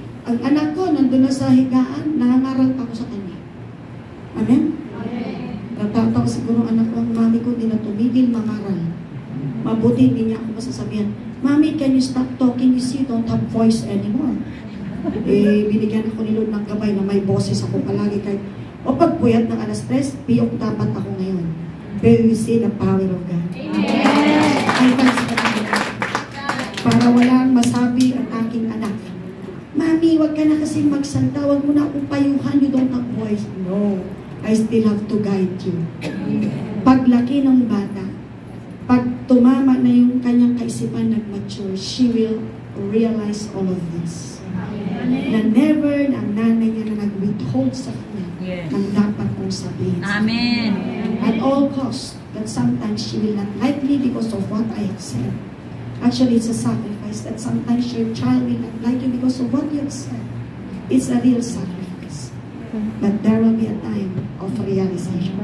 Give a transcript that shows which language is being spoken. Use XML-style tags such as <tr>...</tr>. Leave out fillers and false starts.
<tl>Ang anak ko, nandun na sa higaan, nangangaral pa ako sa kanya. Amen? Natatawa siguro ang anak ko, ang mami ko, hindi na tumigil mangaral. Mabuti, hindi niya ako masasabihan,</tl> <en>Mommy, can you stop talking? You see, you don't have voice anymore.</en> <tl>Binigyan ako ni Lord ng gabay na may boses ako palagi kahit o pagpuyat ng alas 3, piyok dapat ako ngayon.</tl> <en>Pero you see the power of God.</en> <tl>Ay, para walang masabi ang aking anak, Mami, wag ka na kasi magsalta, wag mo na akong payuhan,</tl> <en>you don't have voice. No, I still have to guide you.</en> <tl>Paglaki ng bata, pag tumama na yung kanyang kaisipan nag-mature,</tl> <en>she will realize all of this.</en> <tl>Na never ang nanay niya na nag-withhold sa kanya ang dapat mong sabihin.</tl> <en>Amen. At all costs, that sometimes she will not like me because of what I have said. Actually, it's a sacrifice that sometimes your child will not like you because of what you have said. It's a real sacrifice. But there will be a time of realization.</en>